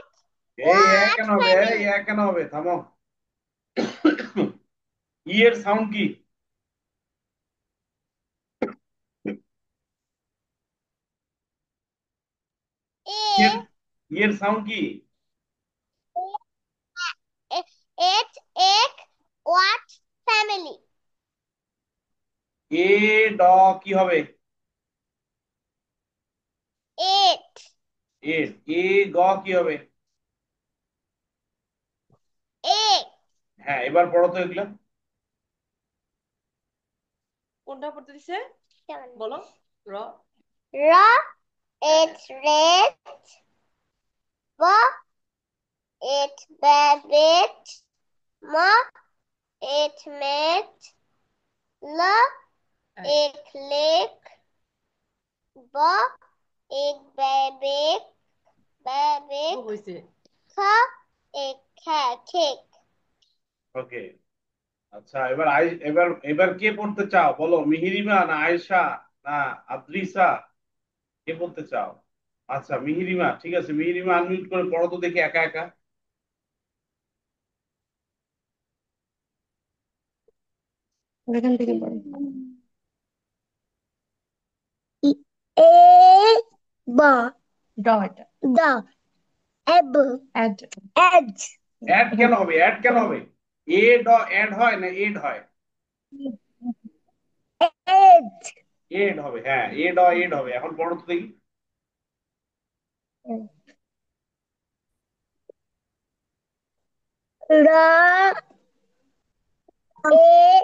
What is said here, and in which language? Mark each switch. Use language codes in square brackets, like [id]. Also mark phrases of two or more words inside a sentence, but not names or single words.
[bn] এই এক [en] What [bn] কেন হবে? এই [en] family? [bn] এক কেন হবে? থামো। ই এর সাউন্ড কি? ই এর, [en] A. [bn] ই এর সাউন্ড কি? [en] It. It. What family? [bn] এ ড কি হবে? [en] It. [bn] এর এ গ কি হবে? [en] Egg. [bn] হ্যাঁ, এবার পড়ো তো এগুলা। কোনটা পড়তে দিছে বলো? র [en] Raw. It's red. Ba. It rabbit. Ma. It met. La. It lick. Ba. It baby. Baby. [bn] হইছে। [en] Ka. It cat. Kick. [bn] ওকে। আচ্ছা, এবার এবার কে পড়তে চাও বলো, মিহিরিমা না আয়েশা না আদ্রিসা, কে পড়তে চাও? আচ্ছা মিহিরিমা, ঠিক আছে, মিহিরিমা আনমিউট করে পড়ো তো দেখি একা একা। এখান থেকে পড়ো। এ ব ড এটা। দ এব অ্যাড। এজ অ্যাড কেন হবে? অ্যাড কেন হবে? এ ড অ্যাড হয় না এড হয়? এজ এড হবে, হ্যাঁ এ ড এড হবে। এখন পড়ো তো দেখি। র এ